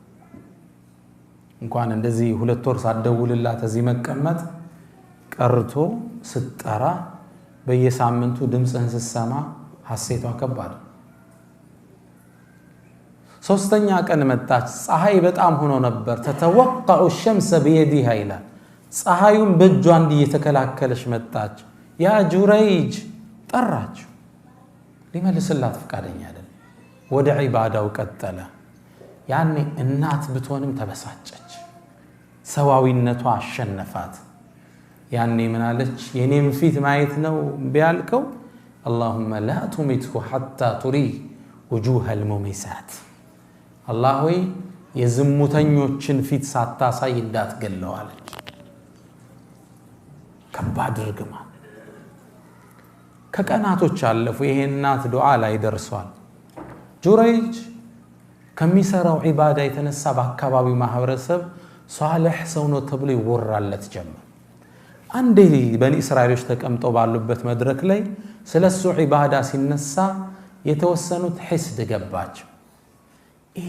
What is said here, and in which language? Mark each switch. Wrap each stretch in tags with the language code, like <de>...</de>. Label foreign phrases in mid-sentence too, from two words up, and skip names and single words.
<am>እንኳን እንደዚህ ሁለት ወር ሳደውልላት እዚህ መቀመጥ ቀርቶ ስትጠራ በየሳምንቱ ድምጽህን ስትሰማ ሐሴቷ ከባድ ሶስተኛ ቀን መጣች ፀሐይ በጣም ሆኖ ነበር ተተወቀዑ</am> <ar>الشمس بيدها</ar> <am>ይላል ፀሐዩን በእጇ እየተከላከለች መጣች ያ ጁረይጅ ጠራችው ሊመልስላት ፈቃደኛ አይደል ወደ ዒባዳው ቀጠለ ያኔ እናት ብትሆንም ተበሳጨች ሰዋዊነቷ አሸነፋት ያኔ ምን አለች የኔም ፊት ማየት ነው ቢያልከው</am> <ar>اللهم لا تمته حتى تري وجوه المميسات</ar> <am>الله ሆይ የዝሙተኞችን ፊት ሳታሳይ እንዳትገለው አለች ከባድ ርግማ ከቀናቶች አለፉ ይሄ እናት ዱዓ ላይ ደርሷል ጁረይጅ ከሚሰራው ዒባዳ የተነሳ በአካባቢው ማህበረሰብ ሷሊህ ሰው ነው ተብሎ ይወራለት ጀመረ አንዴ በኒ እስራኤሎች ተቀምጠው ባሉበት መድረክ ላይ ስለሱ ዒባዳ ሲነሳ የተወሰኑት ሒስድ ገባቸው ይሄ</am>